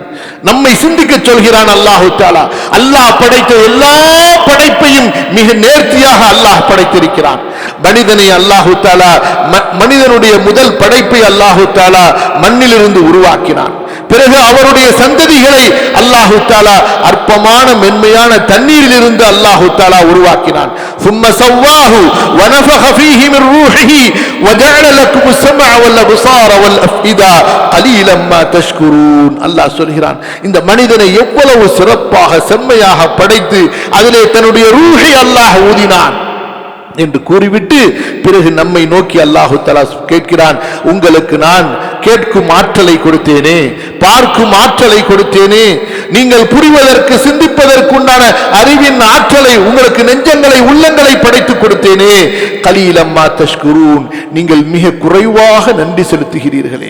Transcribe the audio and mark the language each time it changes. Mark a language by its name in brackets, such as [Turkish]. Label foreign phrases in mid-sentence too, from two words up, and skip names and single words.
[Tamil] நம்மை சிந்திக்க சொல்கிறான் [Arabic] الله تعالى. [Tamil] அல்லாஹ் படைத்த எல்லா படைப்பையும் மிக நேர்த்தியாக அல்லாஹ் படைத்திருக்கிறான். மனிதனை [Arabic] الله تعالى, [Tamil] மனிதனுடைய முதல் படைப்பை [Arabic] الله تعالى [Tamil] மண்ணிலிருந்து உருவாக்கினான். பிறகு அவருடைய சந்ததிகளை [Arabic] الله تعالى [Tamil] அற்பமான மென்மையான தண்ணீரில் இருந்து [Arabic] الله تعالى [Tamil] உருவாக்கினான். [Arabic] ثم سواه ونفخ فيه من روحه وجعل لكم السمع والابصار والافئده قليلا ما تشكرون. [Tamil] அல்லாஹ் சொல்கிறான், இந்த மனிதனை எவ்வளவு சிறப்பாக செம்மையாக படைத்து அதிலே தன்னுடைய ரூஹை அல்லாஹ் ஊதினான் என்று கூறிவிட்டு பிறகு நம்மை நோக்கி [Arabic] الله تعالى [Tamil] கேட்கிறான், உங்களுக்கு நான் கேட்கும் ஆற்றலை கொடுத்தேனே, பார்க்கும் ஆற்றலை கொடுத்தேனே, நீங்கள் புரிவதற்கு சிந்திப்பதற்கு உண்டான அறிவின் ஆற்றலை உங்களுக்கு நெஞ்சங்களை உள்ளங்களை படைத்து கொடுத்தேனே, [Arabic] قليلا ما تشكرون, [Tamil] நீங்கள் மிக குறைவாக நன்றி செலுத்துகிறீர்களே.